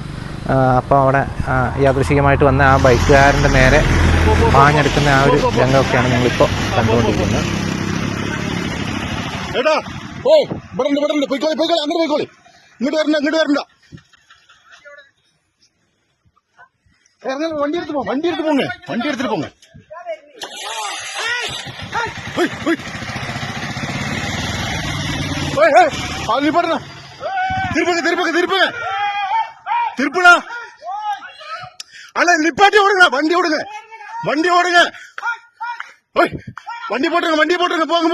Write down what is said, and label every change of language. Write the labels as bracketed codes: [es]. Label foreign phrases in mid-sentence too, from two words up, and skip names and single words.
[ml] അപ്പോൾ അവിടെ യാദൃശികമായിട്ട് വന്ന ആ ബൈക്കുകാരൻ്റെ നേരെ പാഞ്ഞെടുക്കുന്ന ആ ഒരു രംഗമൊക്കെയാണ് നിങ്ങളിപ്പോൾ കണ്ടുകൊണ്ടിരിക്കുന്നത്. [ta] வண்டி எடுத்து போங்க. திருப்படா அண்ணா நிப்பாட்டி ஓடுங்க, வண்டி ஓடுங்க. வண்டி போட்டுருங்க, போங்க.